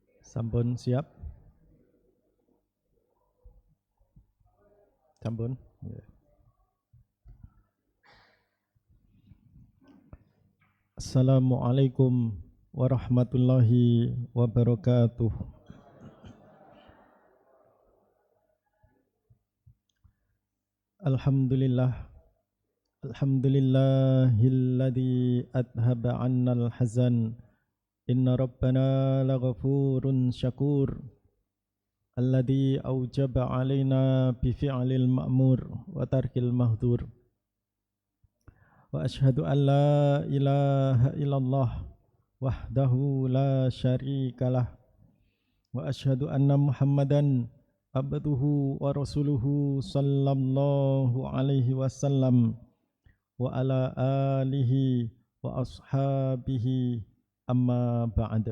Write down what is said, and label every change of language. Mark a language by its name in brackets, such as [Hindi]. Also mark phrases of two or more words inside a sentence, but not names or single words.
[Javanese] Sampun siap? Sampun? Ya. [Arabic] السلام عليكم ورحمة الله وبركاته. Alhamdulillah. الحمد لله الذي أذهب عنا الحزن. إن ربنا لغفور شكور. الذي أوجب علينا بفعل المأمور وترك المحذور. وأشهد أن لا إله إلا الله وحده لا شريك له وأشهد أن محمدا عبده ورسوله صلى الله عليه وسلم وعلى آله وأصحابه أما بعد.